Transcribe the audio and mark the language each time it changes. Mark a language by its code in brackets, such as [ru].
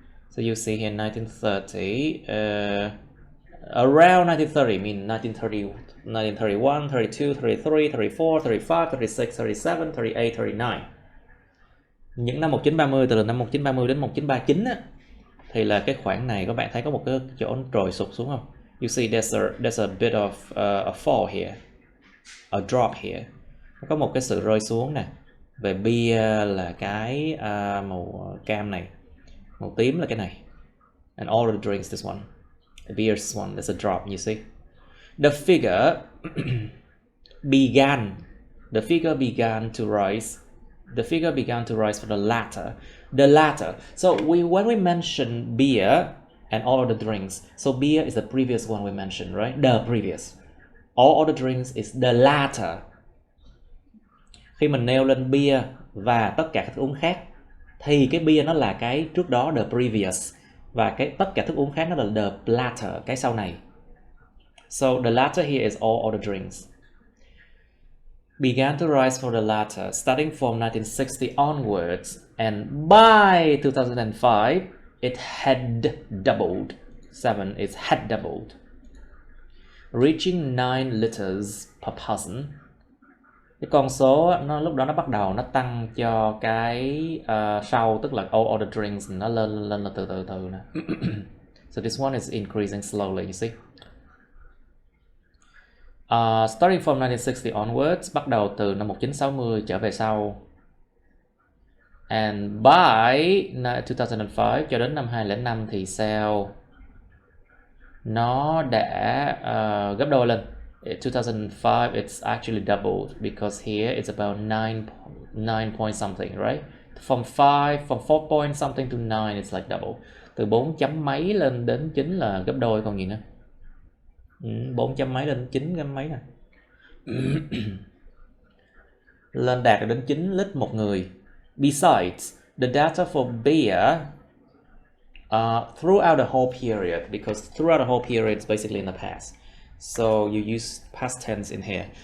[en] So you see here 1930, around 1930, mean 1930, 1931, 32, 33, 34, 35, 36, 37, 38, 39. [vi] Những năm 1930, từ năm 1930 đến 1939 á, thì là cái khoảng này các bạn thấy có một cái chỗ trồi sụt xuống không? [en] You see there's a bit of a fall here. A drop here. [vi] Có một cái sự rơi xuống nè. Về bia là cái màu cam này, màu tím là cái này. [en] And all of the drinks, this one. The beer is one, there's a drop, you see. The figure began. The figure began to rise. The figure began to rise for the latter. The latter. So when we mention beer and all other drinks, so beer is the previous one we mentioned, right? The previous. All other drinks is the latter. [vi] Khi mình nêu lên beer và tất cả các thức uống khác, thì cái beer nó là cái trước đó, [en] the previous, [vi] và cái tất cả thức uống khác nó là [en] the latter, [vi] cái sau này. [en] So the latter here is all other drinks. Began to rise for the latter starting from 1960 onwards, and by 2005 it had doubled. 7, it had doubled, reaching 9 liters per person. [vi] Cái con số nó lúc đó nó bắt đầu nó tăng cho cái sau, tức là [en] all other drinks, [vi] nó lên là từ từ nè. [en] So this one is increasing slowly, you see. Starting from 1960 onwards, [vi] bắt đầu từ năm 1960 trở về sau. [en] And by [vi] 2005 cho đến năm 2005 thì sao? Nó đã gấp đôi lên. [en] 2005 it's actually doubled because here it's about 9 point something, right? From 4 point something to 9 it's like double. [vi] Từ 4 chấm mấy lên đến 9 là gấp đôi, còn gì nữa? 4 chấm mấy lên 9 chấm mấy nè. Lên đạt đến 9 lít một người. [en] Besides, the data for beer throughout the whole period, because throughout the whole period is basically in the past. So you use past tense in here.